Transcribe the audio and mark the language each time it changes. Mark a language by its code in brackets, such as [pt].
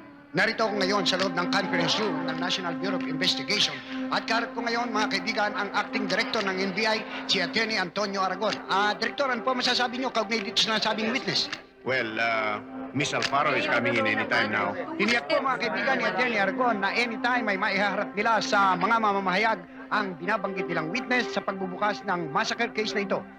[tl] Narito ako ngayon sa loob ng conference room ng National Bureau of Investigation at kaharap ko ngayon, mga kaibigan, ang acting director ng NBI, si Attorney Antonio Aragon. Director, ano po masasabi niyo kaugnay dito sa nasabing witness? [en] Well, Miss Alfaro is coming in anytime now. [tl] Tiniyak po, mga kaibigan, ni Attorney Aragon na anytime ay maihaharap nila sa mga mamamahayag ang binabanggit nilang witness sa pagbubukas ng massacre case na ito.